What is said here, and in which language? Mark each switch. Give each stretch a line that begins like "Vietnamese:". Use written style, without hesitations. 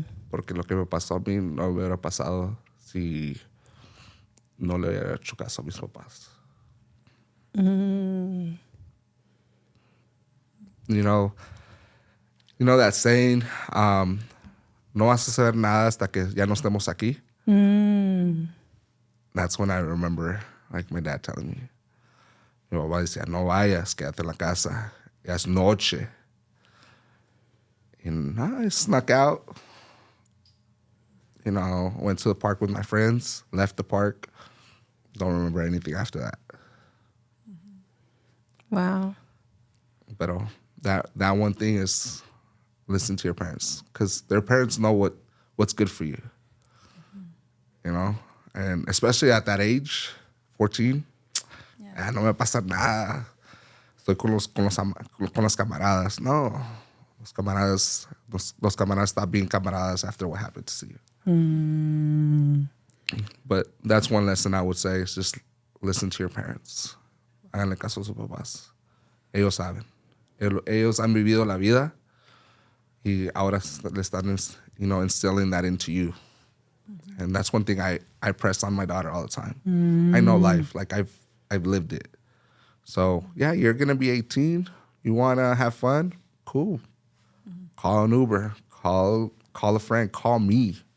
Spanish: Porque lo que me pasó a mí no hubiera pasado si no le hubiera hecho caso a mis papás.
English: You know that saying,
Spanish: no vas a saber nada hasta que ya no estemos aquí.
English: That's when I remember, like, my dad telling me.
Spanish: Mi papá decía, no vayas, quédate en la casa. Ya es noche.
English: And I snuck out. You know, went to the park with my friends, left the park. Don't remember anything after that. Wow. But that one thing is listen to your parents, because their parents know what's good for you. You know, and especially at that age, 14,
Spanish: no me pasa nada. Estoy con las camaradas. No, los camaradas
English: stop being camaradas after what happened to you. But that's one lesson I would say is just listen to your parents.
Spanish: Háganle caso a sus papás. Ellos saben. Ellos han vivido la vida y ahora le están,
English: instilling that into you. And that's one thing I press on my daughter all the time. I know life. Like, I've lived it. So, yeah, you're going to be 18. You want to have fun? Cool. Call an Uber. Call a friend. Call me.